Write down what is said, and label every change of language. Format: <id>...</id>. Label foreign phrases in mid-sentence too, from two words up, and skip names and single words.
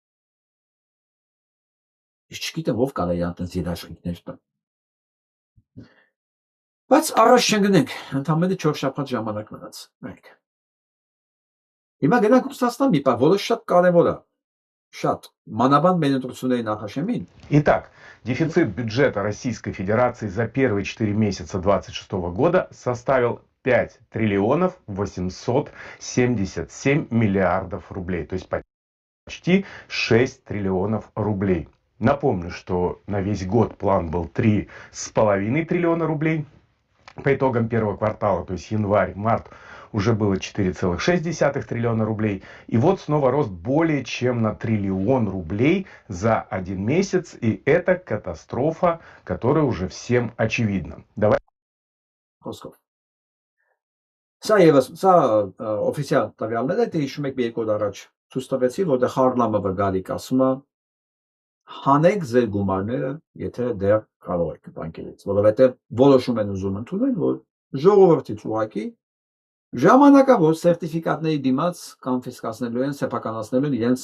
<hy>Ես չգիտեմ ով կարա իրան տես երաշխիքներ տա։ Բայց առաջ չընկնենք, ընդամենը 4 շաբաթ ժամանակ մնաց։ Մենք Հիմա գնանք Ռուսաստան մի բան, որը շատ կարևոր է, շատ, մանավանդ մեր ընտրությունների նախաշեմին։</hy> <ru>Итак, дефицит бюджета Российской Федерации за первые 4 месяца 2026 года составил 5 триллионов 877 миллиардов рублей, то есть почти 6 триллионов рублей. Напомню, что на весь год план был 3,5 триллиона рублей. По итогам первого квартала, то есть январь-март, уже было 4,6 триллиона рублей. И вот снова рост более чем на триллион рублей за один месяц. И это катастрофа, которая уже всем очевидна. Давай.</ru> <hy>Սա օֆիցիալ տվյալներ է, դե հիշում եք մի երկու օր առաջ ցույց տվեցի, որտեղ Խարլամովը գալիք ասում է հանեք ձեր գումարները, եթե դեռ կարող եք բանկերից, որովհետև որոշում են ուզում ընդունել, որ ժողովրդից ուղղակի ժամանակավոր սերտիֆիկատների դիմաց կոնֆիսկացնելու են, սեփականացնելու են իրենց</hy>